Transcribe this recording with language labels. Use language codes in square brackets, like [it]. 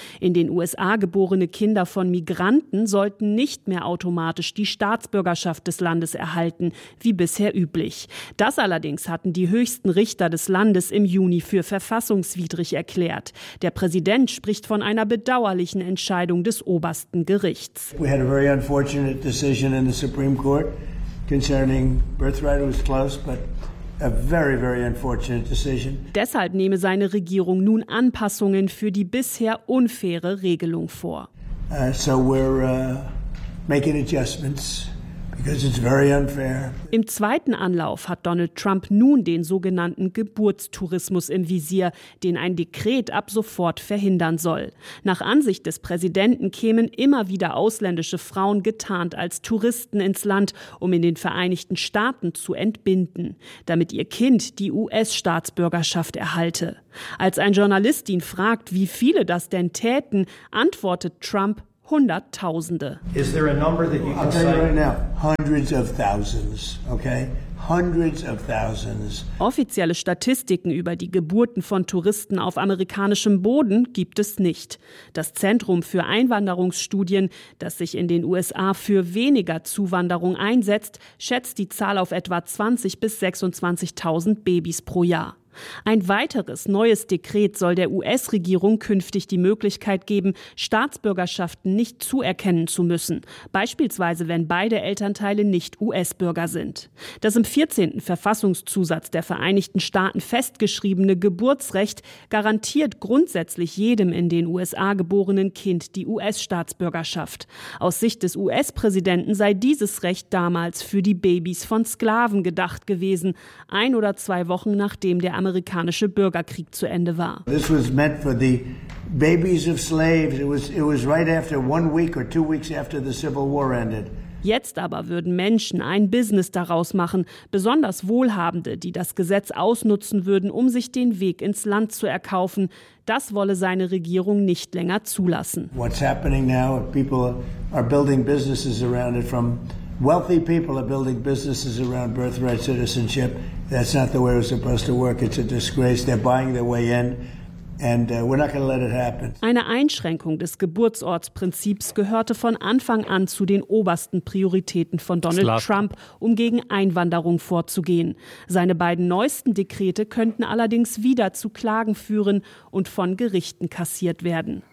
[de] In den USA geborene Kinder von Migranten sollten nicht mehr automatisch die Staatsbürgerschaft des Landes erhalten, wie bisher üblich. Das allerdings hatten die höchsten Richter des Landes im Juni für verfassungswidrig erklärt. Der Präsident spricht von einer bedauerlichen Entscheidung des obersten Gerichts. [en] We had a very unfortunate decision in the Supreme Court. Concerning birthright, it was close, but a very, very unfortunate decision. [de] Deshalb nehme seine Regierung nun Anpassungen für die bisher unfaire Regelung vor. [en] So we're making adjustments. because it's very unfair. [de] Im zweiten Anlauf hat Donald Trump nun den sogenannten Geburtstourismus im Visier, den ein Dekret ab sofort verhindern soll. Nach Ansicht des Präsidenten kämen immer wieder ausländische Frauen getarnt als Touristen ins Land, um in den Vereinigten Staaten zu entbinden, damit ihr Kind die US-Staatsbürgerschaft erhalte. Als ein Journalist ihn fragt, wie viele das denn täten, antwortet Trump: Hunderttausende. [en] Is there a number that you can say? I'll tell you right now, hundreds of thousands, okay? Hundreds of thousands. [de] Offizielle Statistiken über die Geburten von Touristen auf amerikanischem Boden gibt es nicht. Das Zentrum für Einwanderungsstudien, das sich in den USA für weniger Zuwanderung einsetzt, schätzt die Zahl auf etwa 20 bis 26.000 Babys pro Jahr. Ein weiteres neues Dekret soll der US-Regierung künftig die Möglichkeit geben, Staatsbürgerschaften nicht zuerkennen zu müssen, beispielsweise wenn beide Elternteile nicht US-Bürger sind. Das im 14. Verfassungszusatz der Vereinigten Staaten festgeschriebene Geburtsrecht garantiert grundsätzlich jedem in den USA geborenen Kind die US-Staatsbürgerschaft. Aus Sicht des US-Präsidenten sei dieses Recht damals für die Babys von Sklaven gedacht gewesen, ein oder zwei Wochen nachdem der amerikanische Bürgerkrieg zu Ende war. [en] This was meant for the babies of slaves. It was right after 1 week or 2 weeks after the Civil War ended. [de] Jetzt aber würden Menschen ein Business daraus machen, besonders Wohlhabende, die das Gesetz ausnutzen würden, um sich den Weg ins Land zu erkaufen. Das wolle seine Regierung nicht länger zulassen. [en] What's happening now? People are building businesses around it. From wealthy people are building businesses around birthright citizenship. That's not the way it's supposed to work. It's a disgrace. They're buying their way in. And we're not going to let it happen. [de] Eine Einschränkung des Geburtsortsprinzips gehörte von Anfang an zu den obersten Prioritäten von Donald Trump, um gegen Einwanderung vorzugehen. Seine beiden neuesten Dekrete könnten allerdings wieder zu Klagen führen und von Gerichten kassiert werden.